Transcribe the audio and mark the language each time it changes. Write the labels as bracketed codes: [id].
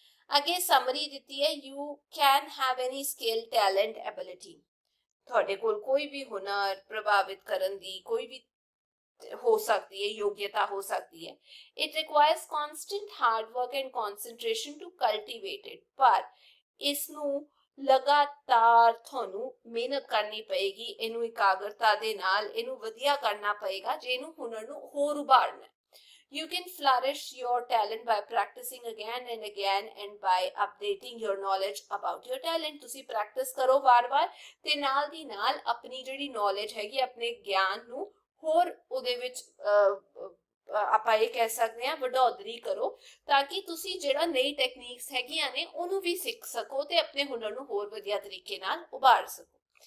[pa] ਅੱਗੇ ਸਮਰੀ ਦਿੱਤੀ ਹੈ, [en] you can have any skill, talent, ability, [pa] ਤੁਹਾਡੇ ਕੋਲ ਕੋਈ ਵੀ ਹੁਨਰ ਪ੍ਰਭਾਵਿਤ ਕਰਨ ਦੀ ਕੋਈ ਵੀ ਹੋ ਸਕਦੀ ਹੈ, ਯੋਗਤਾ ਹੋ ਸਕਦੀ ਹੈ। [en] it requires constant hard work and concentration to cultivate it, [pa] ਪਰ ਇਸ ਨੂੰ ਲਗਾਤਾਰ ਤੁਹਾਨੂੰ ਮਿਹਨਤ ਕਰਨੀ ਪਏਗੀ, ਇਹਨੂੰ ਇਕਾਗਰਤਾ ਦੇ ਨਾਲ ਇਹਨੂੰ ਵਧੀਆ ਕਰਨਾ ਪਏਗਾ ਜੇ ਇਹਨੂੰ ਹੁਨਰ ਨੂੰ ਹੋਰ ਉਭਾਰਨਾ। [en] You can flourish your talent by practicing again and again and by updating your knowledge about your talent. [pa] ਤੁਸੀਂ ਪ੍ਰੈਕਟਿਸ ਕਰੋ ਵਾਰ-ਵਾਰ ਤੇ ਨਾਲ ਦੀ ਨਾਲ ਆਪਣੀ ਜਿਹੜੀ ਨੌਲੇਜ ਹੈਗੀ, ਆਪਣੇ ਗਿਆਨ ਨੂੰ ਹੋਰ ਉਹਦੇ ਵਿੱਚ ਆਪਾਂ ਇਹ ਕਹਿ ਸਕਦੇ ਹਾਂ ਵਧੌਤਰੀ ਕਰੋ, ਤਾਂ ਕਿ ਤੁਸੀਂ ਜਿਹੜਾ ਨਈ ਟੈਕਨੀਕਸ ਹੈਗੀਆਂ ਨੇ ਉਹਨੂੰ ਵੀ ਸਿੱਖ ਸਕੋ ਤੇ ਆਪਣੇ ਹੁਨਰ ਨੂੰ ਹੋਰ ਵਧੀਆ ਤਰੀਕੇ ਨਾਲ ਉਭਾਰ ਸਕੋ।